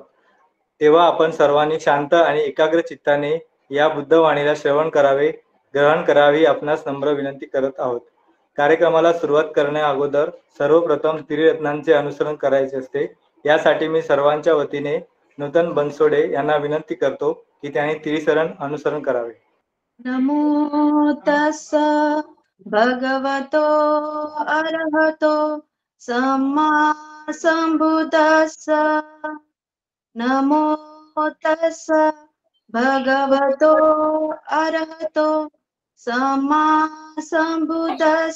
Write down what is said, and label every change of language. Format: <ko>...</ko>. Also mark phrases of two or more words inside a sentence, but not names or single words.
<mr>तेव्हा आपण सर्वांनी शांत आणि एकाग्र चित्ताने या बुद्धवाणीला श्रवण करावे, ग्रहण करावी आपणास नम्र विनंती करत आहोत. कार्यक्रमाला सुरुवात करण्या अगोदर सर्वप्रथम त्रिरत्नांचे अनुसरण करायचे असते. यासाठी मी सर्वांच्या वतीने नूतन बनसोडे यांना विनंती करतो की त्यांनी त्रिशरण अनुसरण करावे.</mr> <pi>नमो तस्स भगवतो अरहतो सम्मा संबुद्धस्स. नमो तस्स भगवतो अरहतो सम्मा संबुद्धस्स.</pi>